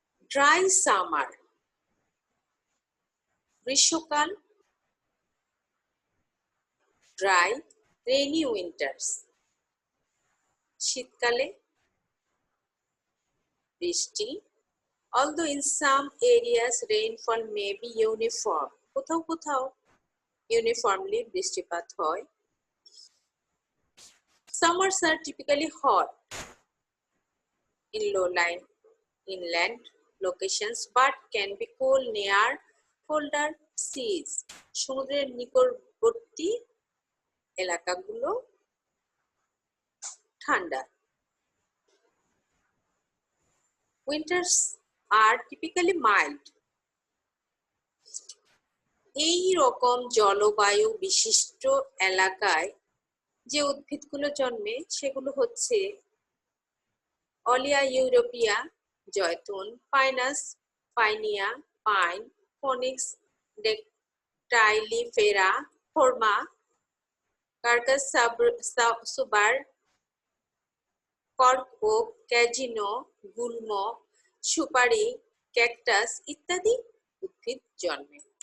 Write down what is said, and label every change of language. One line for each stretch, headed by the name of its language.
English: dry summer, গ্রীষ্মকাল, dry rainy winters,
Bangla: শীতকালে বৃষ্টি,
English: although in some areas rainfall may be uniform,
Bangla: কোথাও কোথাও ইউনিফর্মলি বৃষ্টিপাত হয়।
English: Summers are typically hot in low-lying inland locations but can be cool near colder seas.
Bangla: সমুদ্রের নিকটবর্তী এলাকাগুলো ঠান্ডা।
English: Winters are typically mild.
Bangla: এই রকম জলবায়ু বিশিষ্ট এলাকায় যে উদ্ভিদগুলো জন্মে সেগুলো হচ্ছে অলিয়া ইউরোপিয়া, Joytun, Pinus, পাইনিয়া, pine, ফনিক্স, ডেকটাইলিফেরা, ফোরমা, carcass সুবার, cork okay, ক্যাজিনো, গুল্ম, সুপারি, ক্যাকটাস ইত্যাদি উদ্ভিদ জন্মে।